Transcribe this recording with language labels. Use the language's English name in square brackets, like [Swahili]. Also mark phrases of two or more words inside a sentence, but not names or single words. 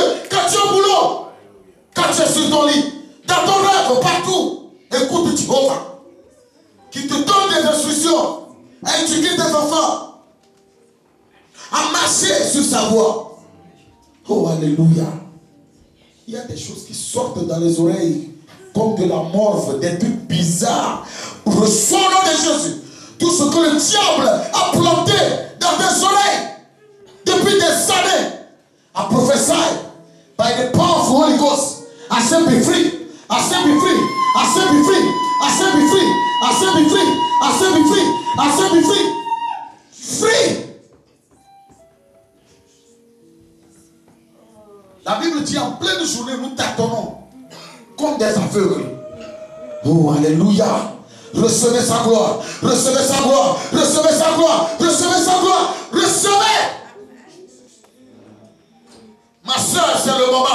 [French] Quand tu es au boulot, quand tu es sur ton lit, dans ton rêve, partout, écoute Jéhovah, qui te donne des instructions à éduquer tes enfants, à marcher sur sa voie. Oh, alléluia. Il y a des choses qui sortent dans les oreilles comme de la morve, des trucs bizarres. Reçois au nom de Jésus tout ce que le diable a planté dans tes oreilles depuis des années. [English] I prophesy by the power of the Holy Ghost. I say be free. I say be free. I say be free. I say be free. I say be free. I say be free. I say be free. Free. [French] La Bible dit en pleine journée, nous tâtonnons comme des aveugles. Oh, alléluia. Recevez sa gloire. Recevez sa gloire. Recevez sa gloire. Recevez sa gloire. Recevez. Ma soeur, c'est le moment.